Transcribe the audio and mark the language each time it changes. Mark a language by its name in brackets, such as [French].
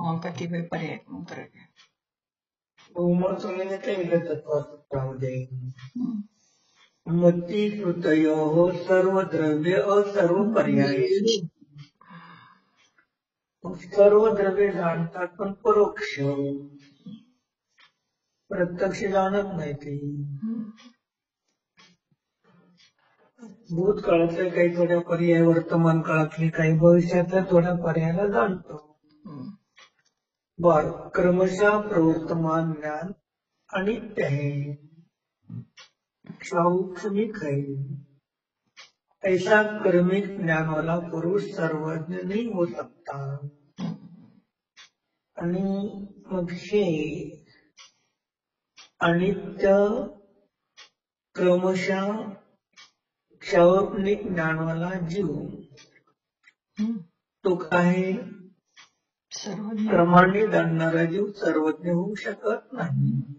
[Marathi] कतिपय पर्यायात्मक द्रव्य तत्वशास्त्रामध्ये मती कृतयो सर्व द्रव्य असर्व पर्याय. सर्व द्रव्य जाणतात पण परोक्ष, प्रत्यक्ष जाणत नाही. ती भूतकाळातल्या काही थोड्या पर्याय, वर्तमान काळातले काही, भविष्यातल्या थोड्या पर्यायाला जाणतो. [Hindi] बर, क्रमशः प्रवर्तमान ज्ञान अनित्य है, क्षणिक है. ऐसा कर्मिक ज्ञान वाला पुरुष सर्वज्ञ नहीं हो सकता. [Marathi] आणि मग हे अनित्य क्रमशः क्षणिक ज्ञान वाला जीव तो काय क्रमाने जाणणारा जीव सर्वज्ञ होऊ शकत नाही.